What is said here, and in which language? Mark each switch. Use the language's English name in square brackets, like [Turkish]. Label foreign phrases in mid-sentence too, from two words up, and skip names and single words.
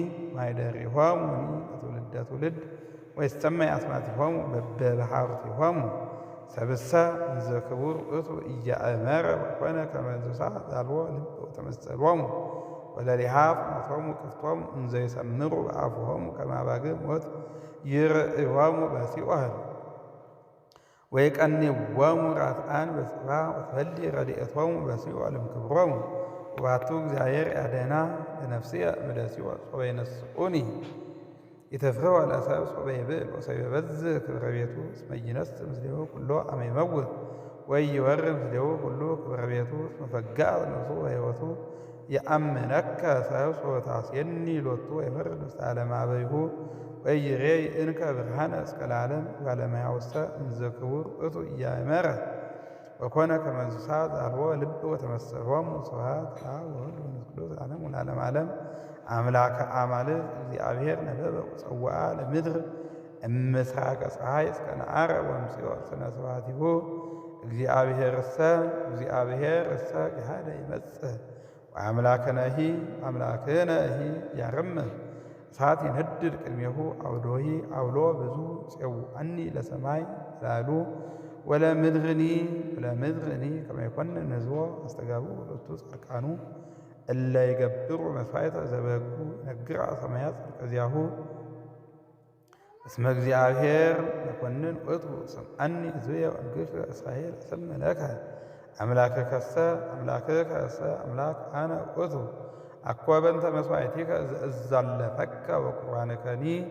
[Geez] ለትውልደ ትውልድ ወይሰመይ አስማቲሆሙ በበሃውርቲሆሙ ሰብእሰ እንዘ ክቡር ውእቱ ኢያእመረ ወኮነ ከመ እንስሳ ዛልዎ ልብ ወተመሰሎሙ ወለሊሃ ፍኖቶሙ ክፍቶሙ እንዘ ይሰምሩ በአፉሆሙ ከመ አባግዕ ሞት ይርእዮሙ በሲኦል ወይቀንዎሙ ራትዓን በጽባ ወትበሊ ረድኤቶሙ በሲኦል እምክብሮሙ ወባቱ እግዚአብሔር ያደና ለነፍስየ እምደ ሲኦል ሶበ ይነስኡኒ ይትፍርህ ለሰብእ ሶበ ይብእል ወሰብ ይበዝሕ ክብረ ቤቱ እስመ ይነስእ ምስሌሁ ኩሎ አመ ይመውት ወይወርድ ምስሌሁ ኩሉ ክብረ ቤቱ እስመ ፈጋእ ነፍሱ ወሕይወቱ የአምነከ ሰብእ ሶበ ታስየኒ ሎቱ ወይፈርድ ውስተ ዓለመ አበይሁ ወይሬይ እንከ ብርሃነ እስከ ለዓለም ባለመያውሰ እንዘ ክቡር ውእቱ ኢያእመረ ወኮነ ከመ እንስሳ ዛልዎ ልብ ወተመሰሎሙ ስብሐት ለአብ ወወልድ ወመንፈስ ቅዱስ ለዓለሙ ለዓለመ ዓለም። አምላከ አማልክት እግዚአብሔር ነበበ ወጸውዐ ለምድር እምሥራቀ ፀሐይ እስከ ነዓርብ ወእምጽዮን ስነ ስብሐቲሁ እግዚአብሔር እሰ ገሃደ ይመጽእ ወአምላክነሂ ያርምም እሳት ይነድድ ቅድሜሁ አውዶሂ አውሎ ብዙ ጽውዐኒ ለሰማይ ላሉ ወለምድርኒ ከመ ይኰንን ሕዝቦ አስተጋብኡ ሎቱ ጻድቃኑ እለ ይገብሩ መሥዋዕተ ዘበጉ ይነግራ ሰማያት ጽድቀ ዚአሁ እስመ እግዚአብሔር መኰንን ውእቱ ስምዐኒ ሕዝብየ ወእንግሥ እስራኤል እሰምዕ ለከ አምላክከሰ አምላክ አነ ውእቱ አኮ በእንተ መሥዋዕቲከ ዘእዛለፈከ ወቁርባንከኒ